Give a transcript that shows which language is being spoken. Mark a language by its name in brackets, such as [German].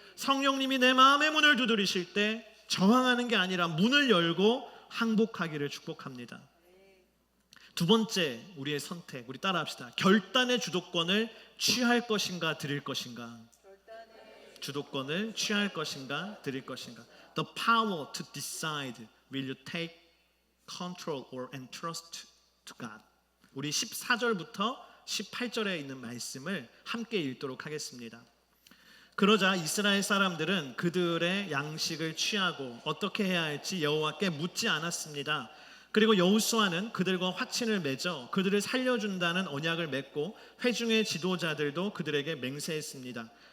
[Korean] 성령님이 내 마음의 문을 두드리실 때 저항하는 게 아니라 문을 열고 항복하기를 축복합니다. 두 번째, 우리의 선택, 우리 따라합시다. 결단의 주도권을 취할 것인가 드릴 것인가. 주도권을 취할 것인가 드릴 것인가. [English] The power to decide, will you take control or entrust to God. [Korean] 우리 14절부터 18절에 있는 말씀을 함께 읽도록 하겠습니다. 그러자 이스라엘 사람들은 그들의 양식을 취하고 어떻게 해야 할지 여호와께 묻지 않았습니다. 그리고 여호수아는 그들과 화친을 맺어 그들을 살려준다는 언약을 맺고 회중의 지도자들도 그들에게 맹세했습니다.